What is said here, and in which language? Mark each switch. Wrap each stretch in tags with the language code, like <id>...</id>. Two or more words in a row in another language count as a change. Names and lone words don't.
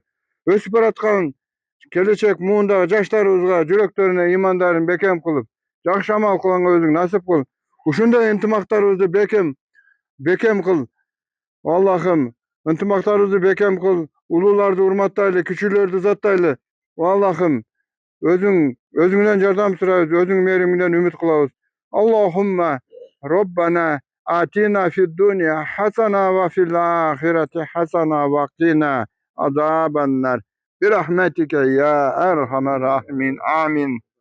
<ky>Өсүп бараткан келечек муундагы жаштарыбызга жүрөктөрүнө ыймандарын бекем кылып, жакшы амал кылганга өзүң насип кыл. Ушундай ынтымактарыбызды бекем кыл. Аллахым, ынтымактарыбызды бекем кыл. Улууларды урматтайлы, кичүүлөрдү заттайлы. Аллахым, өзүңдөн жардам сурайбыз, өзүң мээримиңден үмүт кылабыз.</ky> <ar>اللهم ربنا آتنا في الدنيا حسنة وفي الآخرة حسنة وقنا عذاب النار. برحمتك يا أرحم الراحمين.</ar> <ky>Амин.</ky>